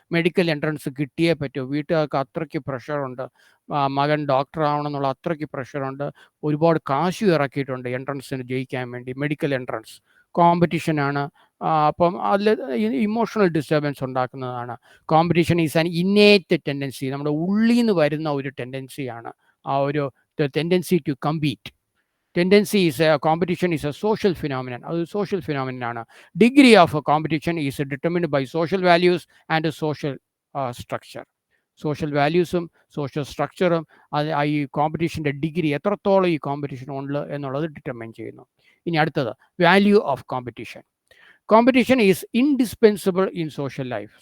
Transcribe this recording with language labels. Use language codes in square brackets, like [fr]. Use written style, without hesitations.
[ml] Medical entrance കിട്ടിയേ പറ്റൂ, വീട്ടുകാർക്ക് അത്രയ്ക്ക് പ്രഷറുണ്ട്, മകൻ ഡോക്ടർ ആവണമെന്നുള്ള അത്രയ്ക്ക് പ്രഷറുണ്ട്, ഒരുപാട് കാശ് ഇറക്കിയിട്ടുണ്ട് എൻട്രൻസിന് ജയിക്കാൻ വേണ്ടി. Medical entrance കോമ്പറ്റീഷനാണ്. അപ്പം അതിൽ ഇമോഷണൽ ഡിസ്റ്റർബൻസ് ഉണ്ടാക്കുന്നതാണ്. [en] competition is an innate tendency, [ml] നമ്മുടെ ഉള്ളിൽ നിന്ന് വരുന്ന ഒരു ടെൻഡൻസിയാണ് ആ ഒരു [en] tendency to compete. Tendency is competition is a social phenomenon. [ml] അത് സോഷ്യൽ ഫിനോമിനൻ ആണ്. [en] Degree of competition is determined by social values and social structure. [ml] Social വാല്യൂസും social സ്ട്രക്ചറും ഈ കോമ്പറ്റീഷൻ്റെ ഡിഗ്രി എത്രത്തോളം ഈ കോമ്പറ്റീഷൻ ഉണ്ട് എന്നുള്ളത് ഡിറ്റർമൈൻ ചെയ്യുന്നു. ഇനി അടുത്തത്, [en] Value of competition. Competition is indispensable in social life.